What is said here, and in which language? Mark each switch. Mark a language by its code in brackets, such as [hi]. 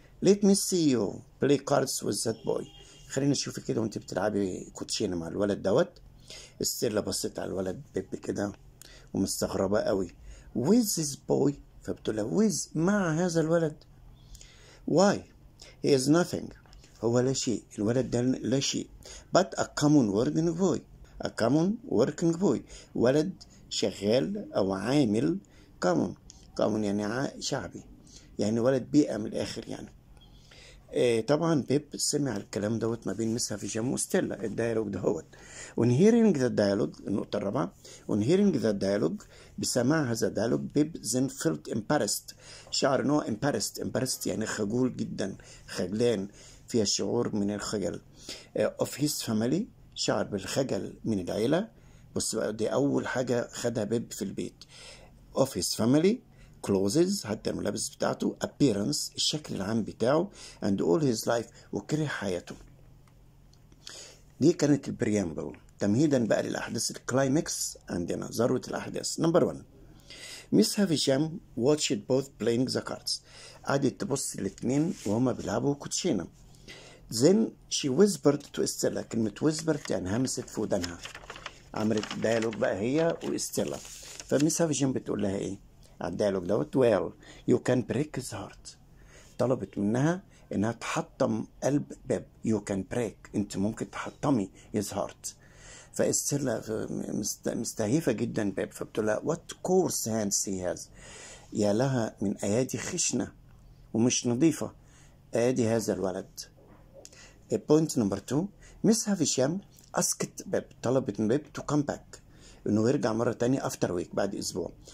[en] let me see you play cards with that boy، [ar] خلينا نشوفك كده وانت بتلعبي كوتشينه مع الولد دوت. ستيلا بصت على الولد بيب كده ومستغربة قوي [en] with this boy، [ar] فبتقول له with مع هذا الولد. [en] why he is nothing، [ar] هو لا شيء، الولد ده لا شيء. [en] but a common working boy، a common working boy، [ar] ولد شغال او عامل. common يعني شعبي، يعني ولد بيئة من الاخر يعني. طبعا بيب سمع الكلام دوت ما بين مس هافيشام وستيلا، الديالوج دهوت. [en] when hearing the dialogue، [ar] النقطة الرابعة when hearing the dialogue، بسماع هذا الديالوج بيب [en] then felt embarrassed، [ar] شعر ان هو embarrassed يعني خجول جدا، خجلان، فيها شعور من الخجل. [en] of his family، [ar] شعر بالخجل من العيلة. بص بقى دي أول حاجة خدها بيب في البيت. [en] of his family clothes، [ar] حتى الملابس بتاعته، appearance الشكل العام بتاعه، [en] and all his life [ar] وكره حياته. دي كانت البريامبل. تمهيدا بقى للأحداث الكلايمكس عندنا، ذروة الأحداث. نمبر 1 ميس هافيشام [en] watched both playing the cards، [ar] قعدت تبص الاتنين وهما بيلعبوا كوتشينة. [en] then she whispered to Estella، كلمة whispered [ar] يعني همست في ودانها. عملت ديالوج بقى هي واستيلا. فميس هافيشام بتقول لها ايه على الديالوج دوت [en] well you can break his heart، [ar] طلبت منها انها تحطم قلب بيب. [en] you can break، [ar] انت ممكن تحطمي [en] his heart. [ar] فاستيلا مستهيفة جدا بيب، فبتقول لها [en] what coarse hands he has، [ar] يا لها من ايادي خشنة ومش نظيفة ايادي هذا الولد. بوينت نمبر 2 ميس هافيشام اسكت بيب، طلبت من بيب [en] to come back، [ar] انه يرجع مرة تانية [en] after week، [ar] بعد اسبوع.